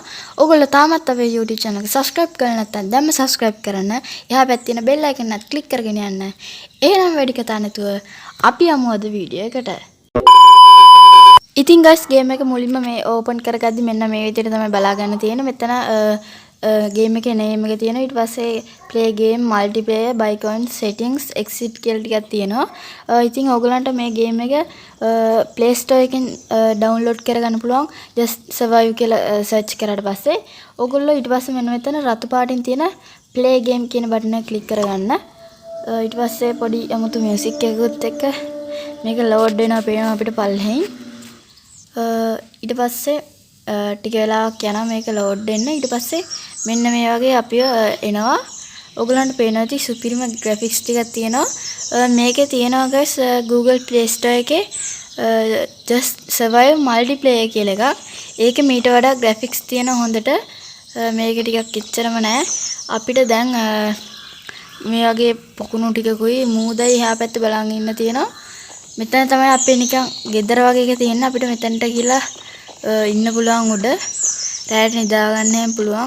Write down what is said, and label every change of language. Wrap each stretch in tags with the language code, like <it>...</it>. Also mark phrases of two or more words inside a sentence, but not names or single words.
<si>ඔයගොල්ලෝ තාමත් අපේ YouTube channel එක subscribe කරලා නැත්නම් දැන්ම subscribe කරන්න. එහා පැත්තේ තියෙන</si> <en>bell icon</en> <si>එකත් click කරගෙන යන්න. එහෙනම් වැඩි කතා නැතුව අපි යමු අද වීඩියෝ එකට. ඉතින් guys ගේම් එක මුලින්ම මේ ඕපන් කරගද්දි මෙන්න මේ විදිහට තමයි බලා ගන්න තියෙන්නේ. මෙතන ගේම් එකේ name එක තියෙනවා. ඊට පස්සේ</si> <en>play game multiplayer by coin settings exit</en> <si>කියලා ටිකක් තියෙනවා. ඉතින් ඕගලන්ට මේ ගේම් එක Play Store එකෙන් download කරගන්න පුළුවන්. just survive කියලා search කරාට පස්සේ ඕගොල්ලෝ ඊට පස්සේ මෙන්න මෙතන රතු පාටින් තියෙන</si> <en>play game</en> <si>කියන බටන් එක click කරගන්න. ඊට පස්සේ පොඩි අමුතු music එකකුත් එක්ක මේක load වෙනවා පේනවා අපිට පල්ලෙහින්. ඊට පස්සේ ටික වෙලාවක් යනවා මේක load වෙන්න. ඊට පස්සේ මෙන්න මේ වගේ අපිව එනවා. ඔයගලන්ට පේනවා ඇති සුපිරිම graphics ටිකක් තියෙනවා. මේකේ තියෙනවා guys Google Play Store එකේ just survive multiplayer කියලා එකක්. ඒකේ මීට වඩා graphics තියෙන හොඳට මේක ටිකක් එච්චරම නෑ. අපිට දැන් මේ වගේ පොකුණු ටිකකුයි මූදයි එහා පැත්තේ බලන් ඉන්න තියෙනවා. මෙතන තමයි අපේ නිකන් ගෙදර වගේ එක තියෙන. අපිට මෙතනට ගිහලා ඉන්න පුළුවන් උඩ. රැයට නිදා ගන්න පුළුවන්.</si>